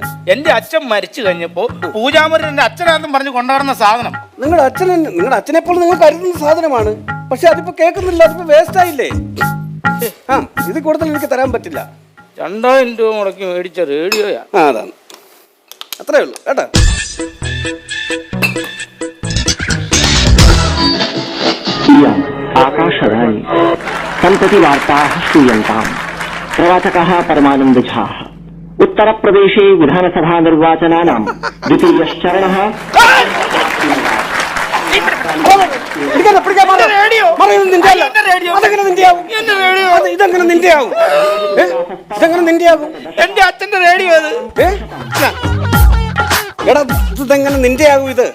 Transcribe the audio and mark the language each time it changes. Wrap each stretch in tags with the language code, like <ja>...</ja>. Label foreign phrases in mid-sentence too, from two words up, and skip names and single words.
<ml>എന്റെ അച്ഛൻ മരിച്ചു കഴിഞ്ഞപ്പോ പൂജാമുറി എന്റെ അച്ഛനാണെന്നും പറഞ്ഞ് കൊണ്ടുവരുന്ന സാധനം. നിങ്ങളുടെ അച്ഛനെ പോലെ നിങ്ങൾ കരുതുന്ന സാധനമാണ്. പക്ഷെ അതിപ്പോ കേൾക്കുന്നില്ല, അതിപ്പോ വേസ്റ്റ് ആയില്ലേ? ആ, ഇത് കൂടുതൽ എനിക്ക് തരാൻ പറ്റില്ല. 2000 രൂപ മുടക്കി മേടിച്ച റേഡിയോയാ. ആ, അതാണ്, അത്രേ ഉള്ളൂ കേട്ടോ.</ml> <sa>आकाशवाणी सम्प्रति वार्ताः श्रूयन्ताम्। प्रवाचकः परमानन्द झा। उत्तरप्रदेशे विधानसभा निर्वाचनानां द्वितीयश्चरणः।</sa> <ml>ഇതെങ്ങനെ നിന്റെയാവും? എന്റെ അച്ഛന്റെ റേഡിയോ അത്. എടാ, ഇതെങ്ങനെ നിന്റെയാകും? ഇത്</ml>